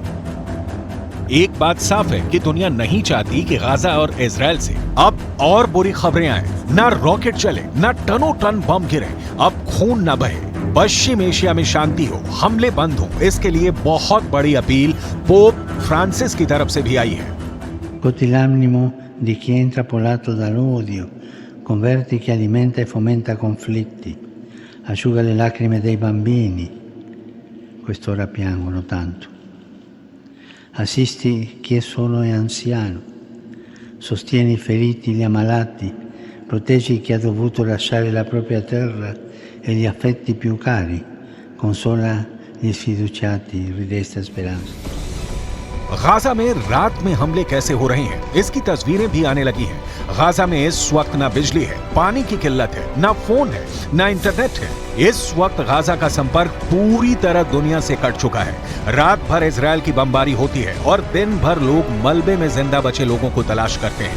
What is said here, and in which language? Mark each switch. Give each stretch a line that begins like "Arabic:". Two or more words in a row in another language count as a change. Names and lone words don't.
Hindi: एक बात साफ है कि दुनिया नहीं चाहती कि गाजा और इजरायल से अब और बुरी खबरें आए। ना रॉकेट चले, ना टनों टन बम गिरे, अब खून ना बहे, पश्चिम एशिया में शांति हो, हमले बंद हो। इसके लिए बहुत बड़ी अपील पोप फ्रांसिस की तरफ से भी आई है।
Italian: L'animo di chi è intrappolato dall'odio, converte chi alimenta e fomenta conflitti, asciuga le lacrime dei bambini, quest'ora piangono tanto. Assisti chi è solo e anziano, sostieni i feriti, gli ammalati, proteggi chi ha dovuto lasciare la propria terra e gli affetti più cari, consola gli sfiduciati, ridesta speranza.
Hindi: गाजा में रात में हमले कैसे हो रहे हैं इसकी तस्वीरें भी आने लगी हैं। गाजा में इस वक्त ना बिजली है, पानी की किल्लत है, ना फोन है, ना इंटरनेट है। इस वक्त गाजा का संपर्क पूरी तरह दुनिया से कट चुका है। रात भर इजरायल की बमबारी होती है और दिन भर लोग मलबे में जिंदा बचे लोगों को तलाश करते हैं।